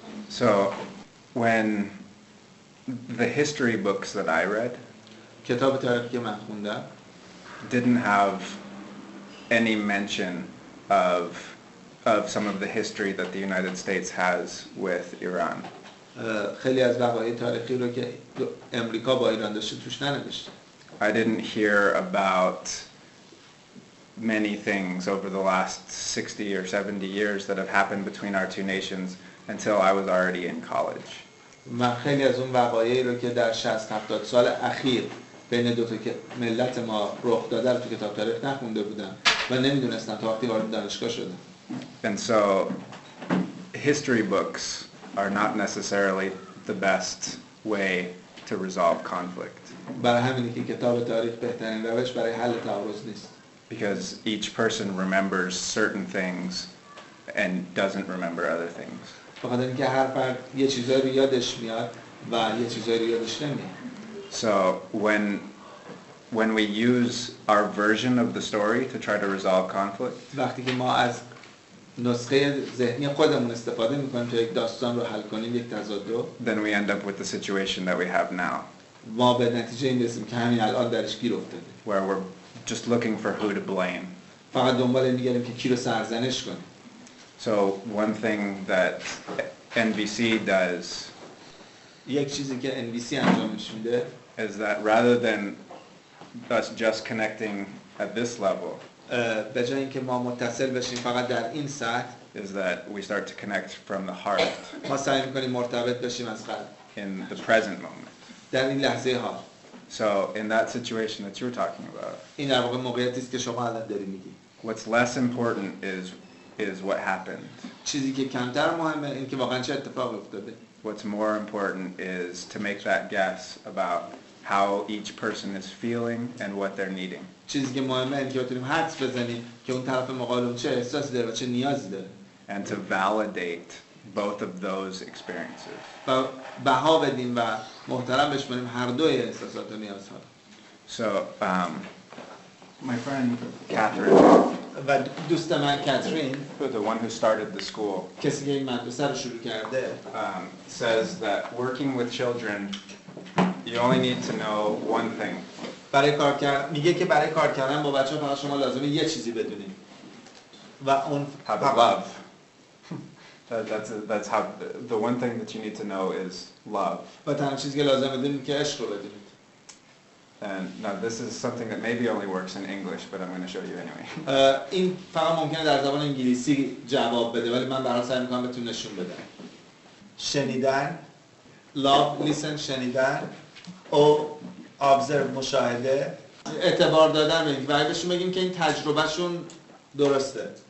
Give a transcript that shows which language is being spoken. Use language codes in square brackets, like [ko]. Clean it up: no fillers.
[en] So, when the history books that I read [fa] کتاب تاریخی که من خوندم [en] didn't have any mention of some of the history that the United States has with Iran. [fa] خیلی از وقایع تاریخی رو که امریکا با ایران داشته توش ننوشته. [en] I didn't hear about many things over the last 60 or 70 years that have happened between our two nations until I was already in college. [fa] من خیلی از اون وقایعی رو که در 60-70 سال اخیر بین دو تا ملت ما رخ داده رو تو کتاب تاریخ نخونده بودم و نمیدونستم تا وقتی وارد دانشگاه شدم. [en] And so history books are not necessarily the best way to resolve conflict. [fa] برای همینه که کتاب تاریخ بهترین روش برای حل تعارض نیست. [en] Because each person remembers certain things and doesn't remember other things. [fa] بخاطر اینکه هر فرد یه چیزایی رو یادش میاد و یه چیزایی رو یادش نمیاد. [en] So when we use our version of the story to try to resolve conflict, [fa] وقتی که ما از نسخه ذهنی خودمون استفاده میکنیم تا یک داستان رو حل کنیم، یک تضاد رو، [en] then we end up with the situation that we have now, [fa] ما به نتیجه این رسیم که همین الان درش گیر افتاده. [en] where we're just looking for who to blame. [fa] فقط دنبال میگردیم که کی رو سرزنش کنیم. [en] So one thing that NBC does [fa] یک چیزی که NBC انجامش میده [en] is that rather than us just connecting at this level, [fa] به جای اینکه ما متصل بشیم فقط در این سطح، [en] is that we start to connect from the heart [fa] ما سعی میکنیم مرتبط بشیم از قلب [en] in the present moment. [fa] در این لحظه حال. [en] So in that situation that you're talking about, [fa] این در واقع موقعیتی است که شما الان داری میگی. [en] what's less important is what happened. [fa] چیزی که کمتر مهمه این که واقعا چه اتفاقی افتاده. [en] What's more important is to make that guess about how each person is feeling and what they're needing. [fa] چیزی که مهمه این که بتونیم حدس بزنیم که اون طرف مقابل چه احساسی داره و چه نیازی داره. [en] And to validate both of those experiences. [fa] و بها بدیم و محترم بشماریم هر دوی احساسات و نیازها. [en] So, my friend Catherine, [fa] و دوست من کاترین، [en] the one who started the school, [fa] کسی که این مدرسه رو شروع کرده، [en] says that working with children, you only need to know one thing. [fa] میگه که برای کار کردن با بچه‌ها فقط شما لازمه یه چیزی بدونید. و اون [en] How to love. That's how the one thing that you need to know is love. [fa] و تنها چیزی که لازم بدونید که عشق رو بدونید. [en] And now this is something that maybe only works in English, but I'm going to show you anyway. [fa] این فقط ممکنه در زبان انگلیسی جواب بده ولی من برای سعی می‌کنم بهتون نشون بدم. شنیدن، [en] love listen [fa] شنیدن، او observe مشاهده، اعتبار دادن بگیم و بهشون بگیم که این تجربهشون درسته.